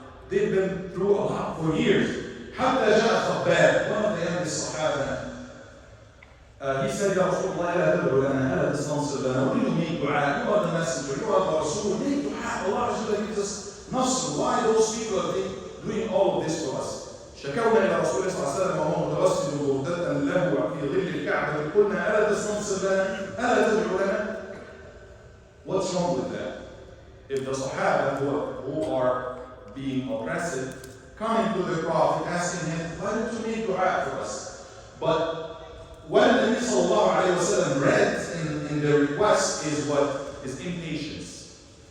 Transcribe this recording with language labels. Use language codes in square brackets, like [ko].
[en] They've been through a lot for years. [ar] حتى جاء خباب, [en] one of the youngest Sahaba, he said, Ya Rasulullah, [ar] لا تدعو لنا, ألا تستنصر لنا, [en] we need دعاء, you are the messenger, you are the Rasul, we need dua, Allah gives us Nasr. Why those people are doing all of this to us? [ar] شكونا إلى رسول الله صلى الله عليه وسلم وهو متوسل بردة له في ظل الكعبة قلنا ألا تستنصر لنا؟ ألا تدعو لنا؟ [en] What's wrong with that? If the Sahaba who are being oppressive coming to the Prophet asking him, why don't you make dua for us? But what the Nabi sallallahu alayhi wa sallam read in the request is what is impatience.